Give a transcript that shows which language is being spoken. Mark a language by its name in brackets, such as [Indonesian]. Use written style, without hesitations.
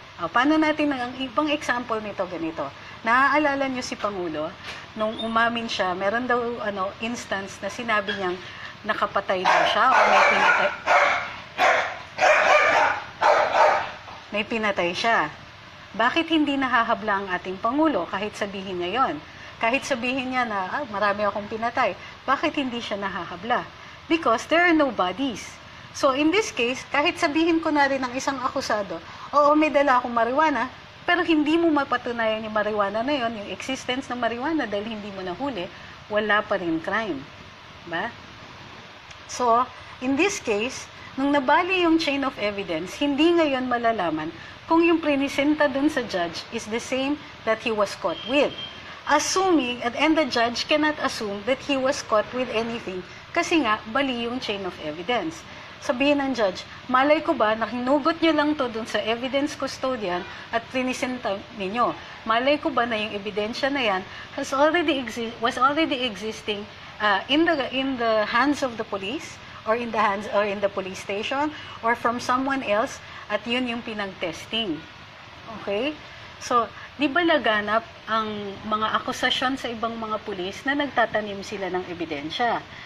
[Filipino] Paano natin, ang ibang example nito ganito, naaalala niyo si Pangulo, nung umamin siya, meron daw instance na sinabi niyang nakapatay daw siya o may pinatay siya. Bakit hindi nahahabla ang ating Pangulo kahit sabihin niya yon? Kahit sabihin niya na marami akong pinatay, bakit hindi siya nahahabla? [English] Because there are no bodies. So in this case, [Filipino] kahit sabihin ko na rin ng isang akusado, oo, may dala akong marijuana, pero hindi mo mapatunayan yung marijuana na yon, yung existence ng marijuana dahil hindi mo nahuli, wala pa rin crime. Ba? [English] So, in this case, [Filipino] nung nabali yung chain of evidence, hindi ngayon malalaman kung yung prinisenta dun sa judge [English] is the same that he was caught with. Assuming, and the judge cannot assume that he was caught with anything [Filipino] kasi nga, bali yung [English] chain of evidence. [Filipino] Sabihin ng judge, malay ko ba na hinugot nyo lang to dun sa evidence custodian at prinisenta ninyo? Malay ko ba na yung ebidensya na yan [English] was already existing in the hands of the police? Or in the police station, or from someone else, [Filipino] at yun yung pinag-testing. [English] Okay? [Filipino] So, di ba laganap ang mga akusasyon sa ibang mga pulis na nagtatanim sila ng ebidensya?